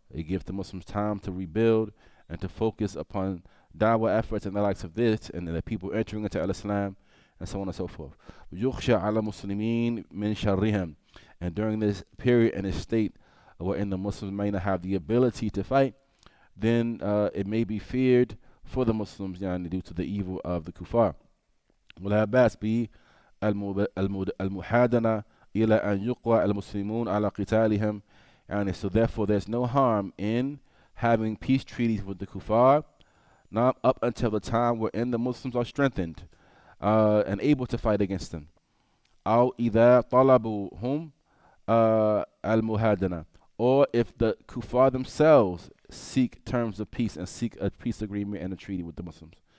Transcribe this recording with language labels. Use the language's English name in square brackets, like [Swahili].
[English] It gives the Muslims time to rebuild and to focus upon dawah efforts and the likes of this, and the people entering into Al-Islam, and so on and so forth. [Arabic] يُخْشَى عَلَى الْمُسْلِمِينَ مِنْ شَرِّهِمْ. [English] And during this period and this state wherein the Muslims may not have the ability to fight, then it may be feared for the Muslims due to the evil of the kuffar. [Arabic] ولا بأس بالمحادنة إلى أن يقوى المسلمون على قتالهم. [English] And so therefore there's no harm in having peace treaties with the kuffar, not up until the time wherein the Muslims are strengthened and able to fight against them. [Arabic] أو إذا طلبوهم المهادنة, [English] or if the kuffar themselves seek terms of peace and seek a peace agreement and a treaty with the Muslims.